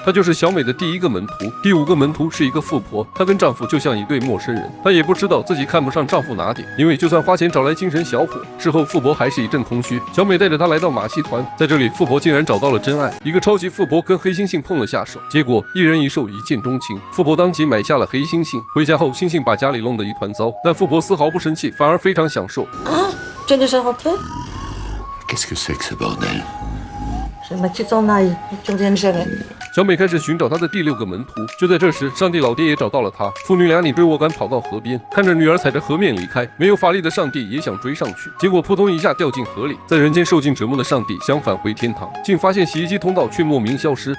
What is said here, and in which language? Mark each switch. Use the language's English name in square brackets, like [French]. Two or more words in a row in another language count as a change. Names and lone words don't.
[Chinese] 他就是小美的第1个门徒。第5个门徒是一个富婆，她跟丈夫就像一对陌生人，她也不知道自己看不上丈夫哪点，因为就算花钱找来精神小伙，事后富婆还是一阵空虚。小美带着她来到马戏团，在这里富婆竟然找到了真爱，一个超级富婆跟黑猩猩碰了下手，结果一人一兽一见钟情，富婆当即买下了黑猩猩。回家后，猩猩把家里弄得一团糟，但富婆丝毫不生气，反而非常享受。 [French] Tu as déjà rentré? Qu'est-ce que c'est que ce bordel? [Chinese] 小美开始寻找她的第6个门徒。就在这时，上帝老爹也找到了她。父女俩你追我赶，跑到河边，看着女儿踩着河面离开。没有法力的上帝也想追上去，结果扑通一下掉进河里。在人间受尽折磨的上帝想返回天堂，竟发现洗衣机通道却莫名消失。